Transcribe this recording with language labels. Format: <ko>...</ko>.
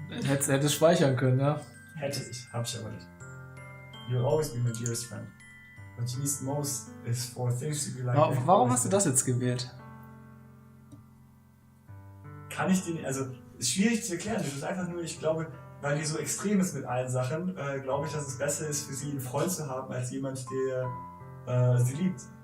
<de>Hätte speichern können, ja. Hätte ich, hab ich aber nicht.</de> <en>You'll always be my dearest friend. What you need most is for things to be like...</en> <de>Warum hast du das jetzt gewählt? Kann ich den... Also, ist schwierig zu erklären. Das ist einfach nur, ich glaube, weil die so extrem ist mit allen Sachen, glaube ich, dass es besser ist, für sie einen Freund zu haben, als jemand, der sie liebt.</de>